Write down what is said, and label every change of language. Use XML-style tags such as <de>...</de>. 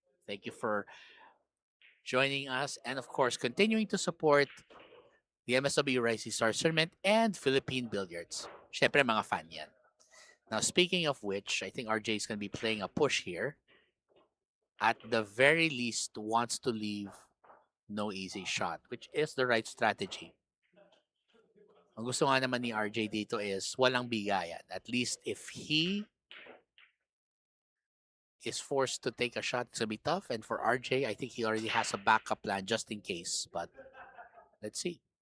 <en>Thank you for joining us. And of course, continuing to support the MSW Rising Stars Tournament and Philippine Billiards.</en> <tl>Syempre, mga fan yan.</tl> <en>Now, speaking of which, I think RJ is going to be playing a push here. At the very least, wants to leave no easy shot, which is the right strategy.</en> <tl>Ang gusto nga naman ni RJ dito is walang bigayan.</tl> <en>At least if he is forced to take a shot, it's going to be tough. And for RJ, I think he already has a backup plan just in case. But let's see.</en>